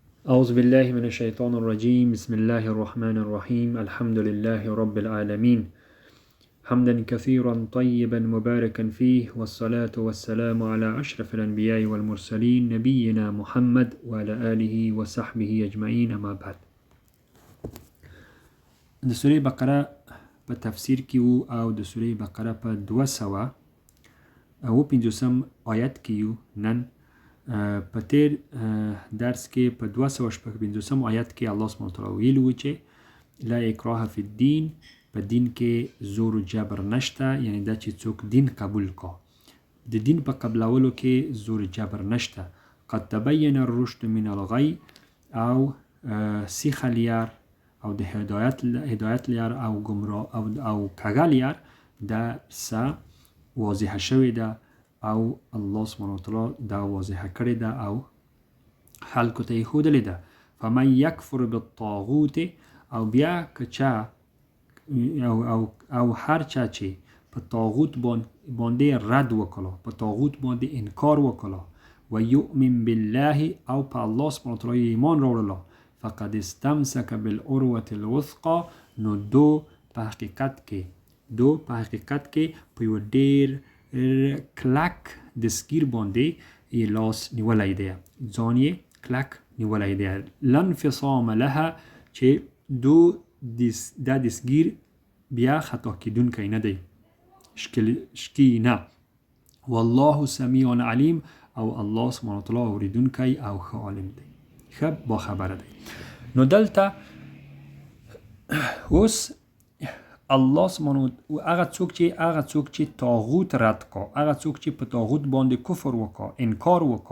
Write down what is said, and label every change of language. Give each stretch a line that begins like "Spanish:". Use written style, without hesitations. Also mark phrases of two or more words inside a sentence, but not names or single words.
Arabic: أعوذ بالله من الشيطان الرجيم. بسم الله الرحمن الرحيم. الحمد لله رب العالمين، حمدا كثيرا طيبا مباركا فيه، والصلاة والسلام على أشرف الأنبياء والمرسلين نبينا محمد وعلى آله وصحبه أجمعين. أما بعد.
Pashto: د سوره بقره په تفسیر کې وو او د سوره بقره په 250 آیت کې یو. نن په تیر درس کې په 255 آیت کې
Arabic: الله سبحانه وتعالی
Pashto: ویلو چې
Arabic: لا اکراه فی الدین،
Pashto: په دین کې زور و جبر نشته، یعنی دا چې څوک دین قبول کا، د دین په قبلولو کې زور جبر نشته.
Arabic: قد تبین الرشد من الغی،
Pashto: او سیخ لیار او د هدایت لیار او گمراه او کږه لیار دا سه واضح شوې ده، او
Arabic: الله سبحانه وتعالی
Pashto: دا واضح کړې ده او خلکو ته یې ښودلې ده.
Arabic: فمن یکفر بالطاغوت،
Pashto: او بیا که چا او هر چا چې په طاغوت باندې رد وکړه، په طاغوت باندې انکار وکړه،
Arabic: و یؤمن بالله،
Pashto: او په
Arabic: الله سبحانه وتعالی
Pashto: ایمان راوړله،
Arabic: فقد استمسک بالعروة الوثقى،
Pashto: نو دو په حقیقت کې په یو ډیر کلک دستگیر باندې یې لاس نیولی دی، ځان یې کلک نیولی دی.
Arabic: لا انفصام لها،
Pashto: چې دا دستگیر بیا خطا کیدونکی نه دی، شکی نه.
Arabic: والله سمیع علیم،
Pashto: او
Arabic: الله سبحانه وتعالی
Pashto: اوریدونکی او ښه عالم دی، ښه باخبره دی. نو دلته اوس
Arabic: الله سبحانه
Pashto: هغه څوک چې طاغوت رد کا، هغه څوک چې په طاغوت باندې کفر وکا، انکار وکا،